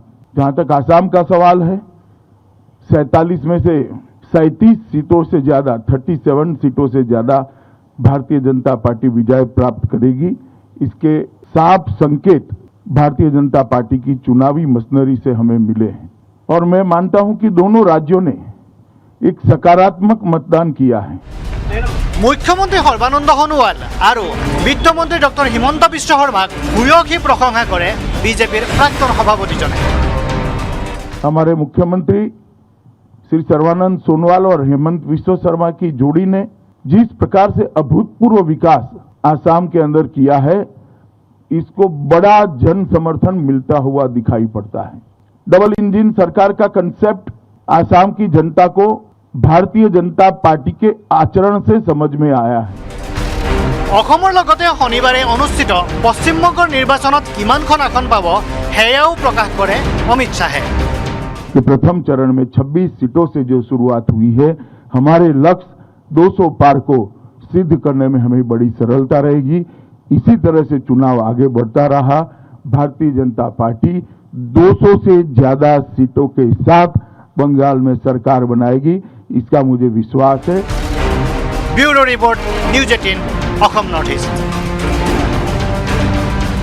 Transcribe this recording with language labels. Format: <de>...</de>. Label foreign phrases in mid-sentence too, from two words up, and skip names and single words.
<hi>जहां तक आसाम का सवाल है, 47 में से 37 सीटों से ज्यादा 37 सीटों से ज्यादा भारतीय जनता पार्टी विजय प्राप्त करेगी। इसके साफ संकेत भारतीय जनता पार्टी की चुनावी मशीनरी से हमें मिले हैं और मैं मानता हूं कि दोनों राज्यों ने एक सकारात्मक मतदान किया है।</hi> <as>মুখ্যমন্ত্ৰী সৰ্বানন্দ সোণোৱাল আৰু বিত্তমন্ত্ৰী ডক্টৰ হিমন্ত বিশ্ব শৰ্মাক ভূয়সী প্ৰশংসা কৰে বিজেপিৰ প্ৰাক্তন সভাপতিজনে।</as> <hi>हमारे मुख्यमंत्री श्री सर्बानंद सोनोवाल और हेमंत विश्व शर्मा की जोड़ी ने जिस प्रकार से अभूतपूर्व विकास आसाम के अंदर किया है, इसको बड़ा जन समर्थन मिलता हुआ दिखाई पड़ता है।</hi> <en>double engine</en> <hi>सरकार का कंसेप्ट आसाम की जनता को भारतीय जनता पार्टी के आचरण से समझ में आया है।</hi> <as>অসমৰ লগতে শনিবাৰে অনুষ্ঠিত পশ্চিমবংগৰ নিৰ্বাচনত কিমানখন আসন পাব সেয়াও প্ৰকাশ কৰে অমিত শ্বাহে।</as> <hi>कि प्रथम चरण में 26 सीटों से जो शुरुआत हुई है, हमारे लक्ष्य 200 पार को सिद्ध करने में हमें बड़ी सरलता रहेगी। इसी तरह से चुनाव आगे बढ़ता रहा, भारतीय जनता पार्टी 200 से ज्यादा सीटों के साथ बंगाल में सरकार बनाएगी, इसका मुझे विश्वास है।</hi> <en>Bureau report, न्यूज 18 অসম নৰ্থ ইষ্ট।</en>